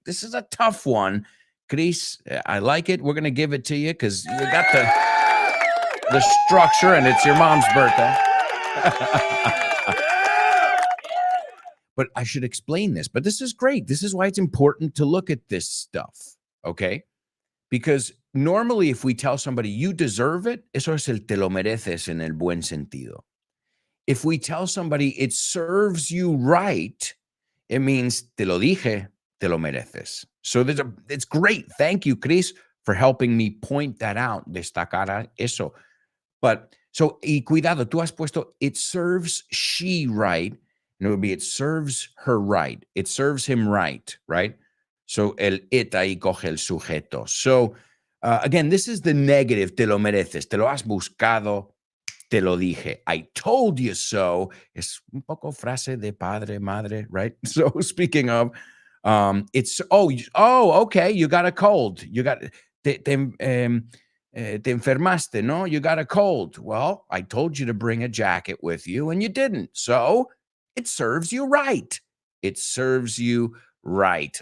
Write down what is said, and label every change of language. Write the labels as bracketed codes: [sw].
[en] This is a tough one. Chris, I like it. We're going to give it to you because you got the structure and it's your mom's birthday. But I should explain this. But this is great. This is why it's important to look at this stuff, okay? Because normally if we tell somebody, you deserve it, [es] eso es el te lo mereces en el buen sentido. [en] If we tell somebody, it serves you right, it means [es] te lo dije, te lo mereces. [en] So it's great. Thank you, Chris, for helping me point that out, [es] destacar eso. [en] But, so, [es] y cuidado, tú has puesto, [en] it serves she right. And it would be, it serves her right. It serves him right, right? [es] So el it ahí coge el sujeto. [en] So again, this is the negative, [es] te lo mereces, te lo has buscado, te lo dije. [en] I told you so. [es] Es un poco frase de padre, madre, right? [en] So speaking of, it's, okay, you got a cold. You got, [es] te enfermaste, no? [en] You got a cold. Well, I told you to bring a jacket with you and you didn't. So it serves you right. It serves you right.